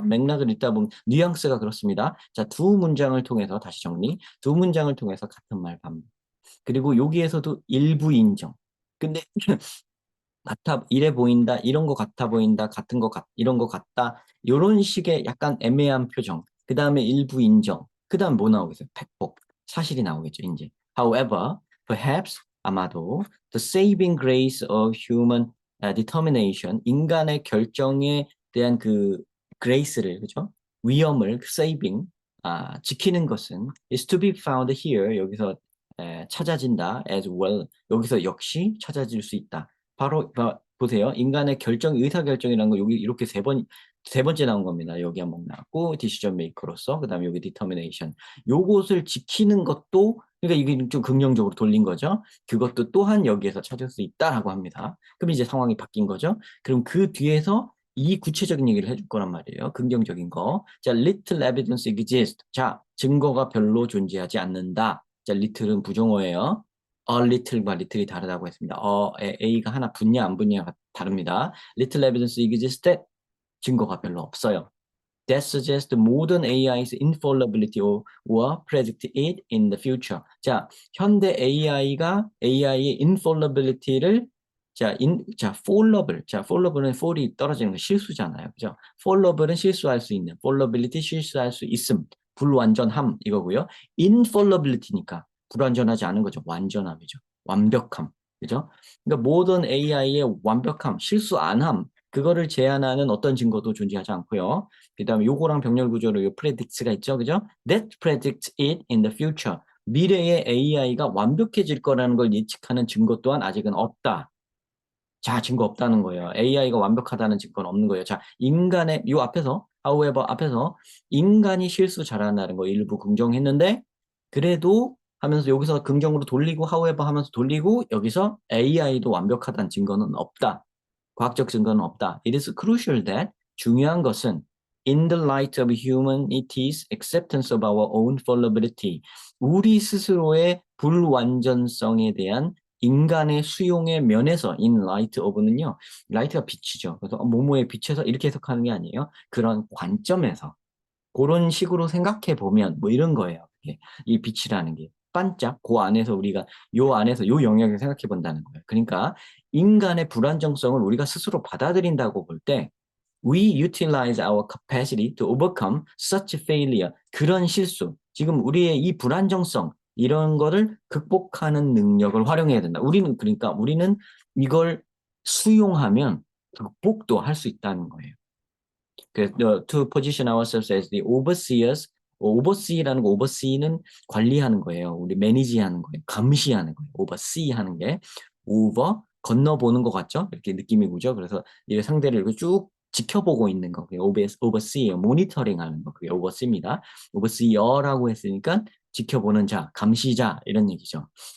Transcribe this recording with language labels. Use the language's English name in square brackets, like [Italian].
[Korean] 맥락을 읽다 보면 뉘앙스가 그렇습니다. 자, 두 문장을 통해서 다시 정리. 두 문장을 통해서 같은 말 반복. 그리고 여기에서도 일부 인정. 근데 이래 보인다, 이런 거 같아 보인다, 이런 거 같다, 이런 식의 약간 애매한 표정. 그 다음에 일부 인정. 그 다음 뭐 나오겠어요? 팩폭. 사실이 나오겠죠, 이제. [English] However, perhaps, [Korean] 아마도, [English] the saving grace of human determination, [Korean] 인간의 결정에 대한 그 [English] grace를, 그죠? [Korean] 위엄을, saving, 지키는 것은 [English] is to be found here, [Korean] 여기서 찾아진다, [English] as well, [Korean] 여기서 역시 찾아질 수 있다. 바로 보세요. 인간의 의사결정이라는 거 여기 이렇게 세 번째 나온 겁니다. 여기 한번 나왔고 디시전 메이커로서 그다음에 여기 디터미네이션. 요것을 지키는 것도 그러니까 이게 좀 긍정적으로 돌린 거죠. 그것도 또한 여기에서 찾을 수 있다라고 합니다. 그럼 이제 상황이 바뀐 거죠. 그럼 그 뒤에서 이 구체적인 얘기를 해줄 거란 말이에요. 긍정적인 거. 자, [English] little evidence exists. [Korean] 자, 증거가 별로 존재하지 않는다. 자, little은 부정어예요. a little과 little이 다르다고 했습니다. A가 하나 붙냐 안 붙냐가 다릅니다. [English] little evidence exists that [Korean] 증거가 별로 없어요. [English] That suggests modern AI's infallibility or predict it in the future. [Korean] 자, 현대 AI가 AI의 infallibility를 fallible은 fall이 떨어지는 거 실수잖아요. 그죠? fallible은 실수할 수 있는, fallibility 실수할 수 있음, 불완전함 이거고요. infallibility니까 불완전하지 않은 거죠. 완전함이죠. 완벽함. 그죠? 그러니까 모던 AI의 완벽함, 실수 안함, 그거를 제한하는 어떤 증거도 존재하지 않고요. 그 다음에 요거랑 병렬 구조로 요 predicts가 있죠. 그죠? [English] That predicts it in the future. [Korean] 미래의 AI가 완벽해질 거라는 걸 예측하는 증거 또한 아직은 없다. 자, 증거 없다는 거예요. AI가 완벽하다는 증거는 없는 거예요. 자, 인간의 요 앞에서 however 앞에서 인간이 실수 잘한다는 거 일부 긍정했는데 그래도 하면서 여기서 긍정으로 돌리고 however 하면서 돌리고 여기서 AI도 완벽하다는 증거는 없다. 과학적 증거는 없다. [English] It is crucial that [Korean] 중요한 것은 [English] in the light of humanity's acceptance of our own fallibility [Korean] 우리 스스로의 불완전성에 대한 인간의 수용의 면에서 [English] in light of는요. [Korean] light가 빛이죠. 그래서 뭐뭐에 비춰서 이렇게 해석하는 게 아니에요. 그런 관점에서 그런 식으로 생각해 보면 뭐 이런 거예요. 이 빛이라는 게 반짝 그 안에서 우리가 요 안에서 요 영역을 생각해 본다는 거예요. 그러니까 인간의 불안정성을 우리가 스스로 받아들인다고 볼 때 [English] we utilize our capacity to overcome such failure. [Korean] 그런 실수, 지금 우리의 이 불안정성 이런 거를 극복하는 능력을 활용해야 된다. 우리는 이걸 수용하면 극복도 할 수 있다는 거예요. [English] to position ourselves as the overseers, oversee라는 거, oversee는 [Korean] 관리하는 거예요. 우리 매니지하는 거예요. 감시하는 거예요. oversee 하는 게 over 건너보는 것 같죠? 이렇게 느낌이 오죠. 그래서 이 상대를 이렇게 쭉 지켜보고 있는 거, 그게 oversee예요. 모니터링 하는 거, 그게 oversee입니다. overseer라고 했으니까 지켜보는 자, 감시자 이런 얘기죠.